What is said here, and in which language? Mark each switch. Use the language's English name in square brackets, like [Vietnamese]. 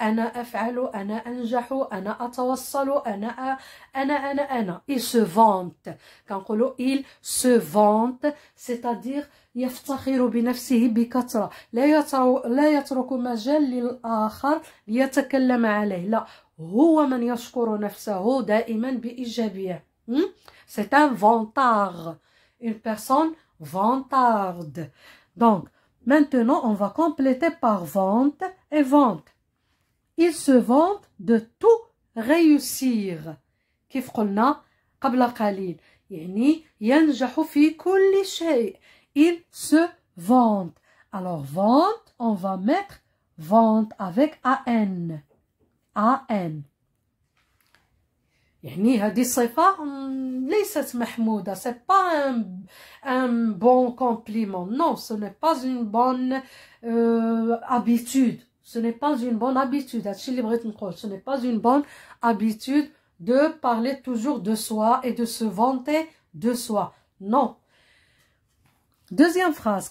[Arabic] أنا أفعل, أنا أنجح, أنا أتوصل, أنا. [French] Il se vante. [Arabic] كنقولوا [French] il se vante, c'est-à-dire [Arabic] يفتخر بنفسه بكثرة. لا يترك مجال للآخر ليتكلم عليه. لا, هو من يشكر نفسه دائما بإيجابية. [French] C'est un vantard. Une personne vantarde. Donc, maintenant, on va compléter par vente et vente. Il se vante de tout réussir. [Arabic] كيف قلنا قبل قليل. يعني ينجح في كل شيء. [French] Il se vante. Alors, vente, on va mettre vente avec AN. AN. [Arabic] يعني هذه الصفة ليست محمودة. [French] C'est pas un bon compliment. Non, ce n'est pas une bonne habitude. Ce n'est pas une bonne habitude. Ce n'est pas une bonne habitude de parler toujours de soi et de se vanter de soi. Non. Deuxième phrase.